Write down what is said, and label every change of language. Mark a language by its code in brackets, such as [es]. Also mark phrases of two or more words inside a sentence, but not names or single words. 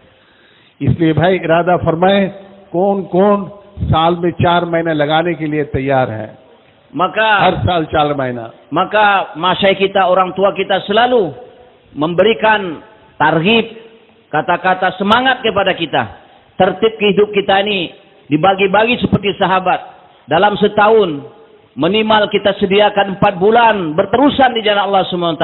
[hi] इसलिए भाई इरादा फरमाए कौन कौन साल में 4 महीने लगाने के लिए तैयार है? [ms] Maka [hi] हर साल 4 महीना। [ms] Maka masyayikh kita, orang tua kita selalu memberikan targhib, kata-kata semangat kepada kita. Tertib hidup kita ini dibagi-bagi seperti sahabat. Dalam setahun minimal kita sediakan 4 bulan berterusan di jalan Allah SWT.